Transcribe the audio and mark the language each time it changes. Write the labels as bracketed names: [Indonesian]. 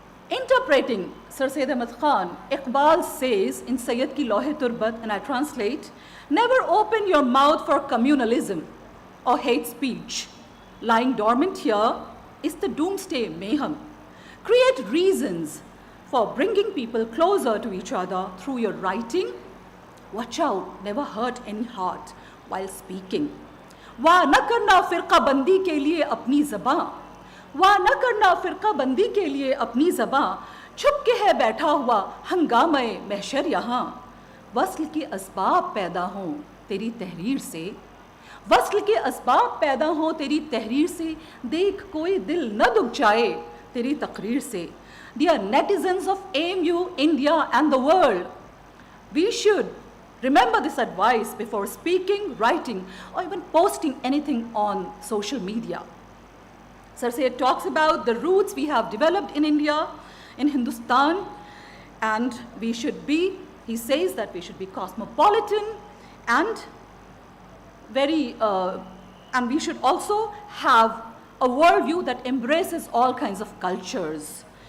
[English] Interpreting Sir Syed Ahmad Khan, Iqbal says in Sayyid Ki Lohe Turbat, and I translate, never open your mouth for communalism or hate speech. Lying dormant here is the doomsday mayhem. Create reasons for bringing people closer to each other through your writing. Watch out, never hurt any heart while speaking. [Hindi] वाह न करना फिरका बंदी के लिए अपनी ज़बां, वाह न करना फिरका बंदी के लिए अपनी ज़बां, छुप के है बैठा हुआ हंगामे महशर यहाँ. वस्ल के असबाब पैदा हों तेरी तहरीर से, वस्ल के असबाब पैदा हों तेरी तहरीर से, देख कोई दिल न दुख जाए तेरी तकरीर से. [English] Dear netizens of AMU, India and the world, we should remember this advice before speaking, writing, or even posting anything on social media. Sir Syed talks about the roots we have developed in India, in Hindustan, and we should be, he says that we should be cosmopolitan and and we should also have a worldview that embraces all kinds of cultures.